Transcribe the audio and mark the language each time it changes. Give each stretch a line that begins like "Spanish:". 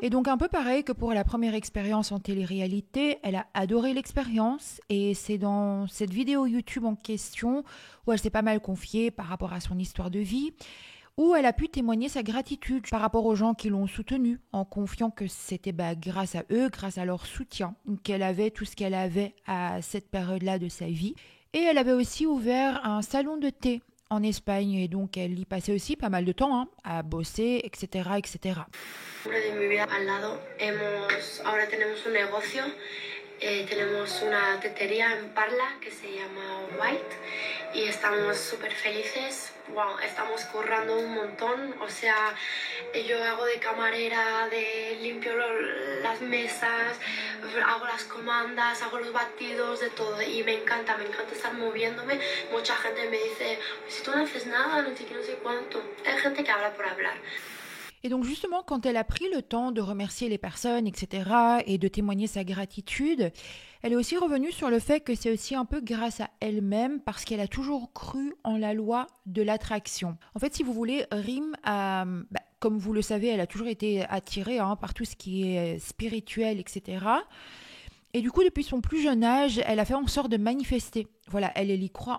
French: Et donc un peu pareil que pour la première expérience en télé-réalité, elle a adoré l'expérience et c'est dans cette vidéo YouTube en question où elle s'est pas mal confiée par rapport à son histoire de vie, où elle a pu témoigner sa gratitude par rapport aux gens qui l'ont soutenue, en confiant que c'était grâce à eux, grâce à leur soutien, qu'elle avait tout ce qu'elle avait à cette période-là de sa vie. Et elle avait aussi ouvert un salon de thé en Espagne, et donc elle y passait aussi pas mal de temps à bosser, etc., etc.
Spanish: De mi vida al lado, ahora tenemos un negocio, tenemos una tetería en Parla que se llama White y estamos súper felices. Wow, estamos currando un montón, o sea, yo hago de camarera, limpio las mesas, hago las comandas, hago los batidos, de todo, y me encanta estar moviéndome. Mucha gente me dice, si tú no haces nada, no sé qué, no sé cuánto. Hay gente que habla por hablar.
French: Et donc justement, quand elle a pris le temps de remercier les personnes, etc., et de témoigner sa gratitude, elle est aussi revenue sur le fait que c'est aussi un peu grâce à elle-même parce qu'elle a toujours cru en la loi de l'attraction. En fait, si vous voulez, Rim a, comme vous le savez, elle a toujours été attirée par tout ce qui est spirituel, etc., et du coup, depuis son plus jeune âge, elle a fait en sorte de manifester. Voilà, elle y croit.